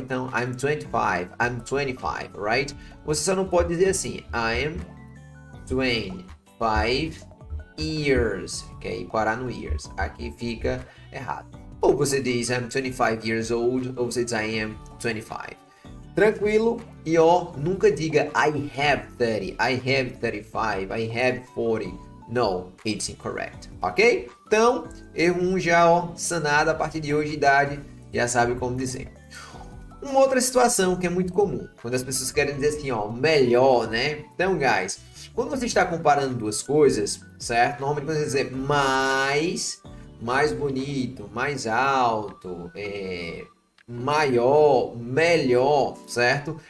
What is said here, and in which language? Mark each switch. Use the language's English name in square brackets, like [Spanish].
[Portuguese] Então, [English] I'm 25, right? [Portuguese] Você só não pode dizer assim, [English] I am 25 years, [Portuguese] ok? Parar no years. Aqui fica errado. Ou você diz [English] I'm 25 years old, [Portuguese] ou você diz [English] I am 25. [Portuguese] Tranquilo, e nunca diga [English] I have 30, I have 35, I have 40. No, it's incorrect, [Portuguese] ok? Então, erro 1 já, sanado. A partir de hoje, idade, já sabe como dizer. Uma outra situação que é muito comum, quando as pessoas querem dizer assim, melhor, né? Então, guys, quando você está comparando duas coisas, certo? Normalmente quando você dizer mais bonito, mais alto, maior, melhor, certo?